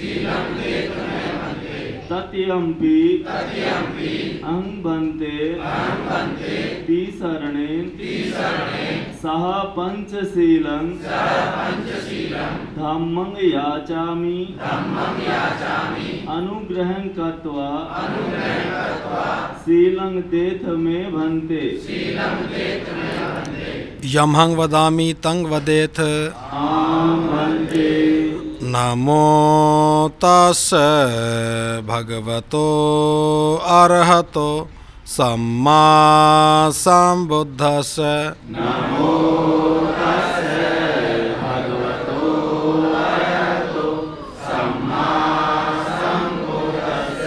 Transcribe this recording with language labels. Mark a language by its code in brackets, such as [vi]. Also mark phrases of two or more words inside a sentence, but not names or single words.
[pi] तत्यम्पि अहं भन्ते तीसरणे सह पंचशीलं धम्मं याचामि अनुग्रहं कृत्वा शीलं देथ मे भन्ते। यमहं वदामि तं वदेथ। नमो तस्स भगवतो अरहतो सम्मा सम्बुद्धस्स। नमो तस्स भगवतो अरहतो सम्मा सम्बुद्धस्स।